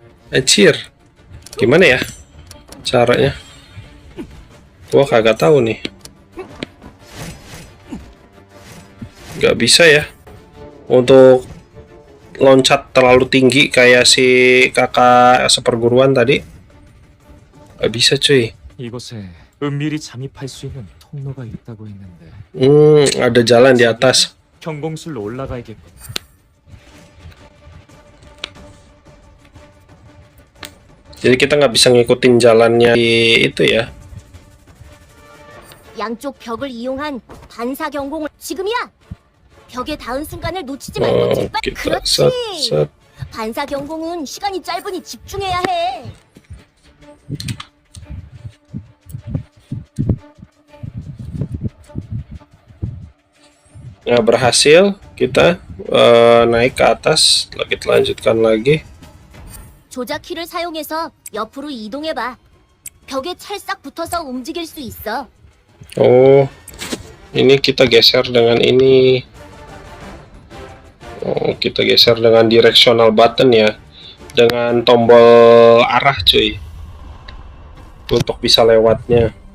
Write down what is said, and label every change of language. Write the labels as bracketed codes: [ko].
[id] Anjir, gimana ya caranya? Gua kagak tahu nih. Gak bisa ya untuk loncat terlalu tinggi kayak si kakak seperguruan tadi. Gak bisa cuy. [ko] 이곳에 은밀히 잠입할 수 있는 통로가 있다고 했는데 [id] Ada jalan di atas. [ko] 경공술로 올라가야겠군. [id] Jadi kita nggak bisa ngikutin jalannya di itu ya. [ko] 양쪽 벽을 이용한 반사 경공을 지금이야. 벽에 닿은 순간을 놓치지 말고 제발. [id] kita [ko] 그렇지. [en] set. [ko] 반사 경공은 시간이 짧으니 집중해야 해. [id] Nggak berhasil, kita naik ke atas. Kita lanjutkan lagi. [ko] 조작 키를 사용해서 옆으로 이동해 봐. 벽에 찰싹 붙어서 움직일 수 있어. [id] Oh, ini kita geser dengan ini. Oh, kita geser dengan directional button ya, dengan tombol arah cuy, untuk bisa lewatnya.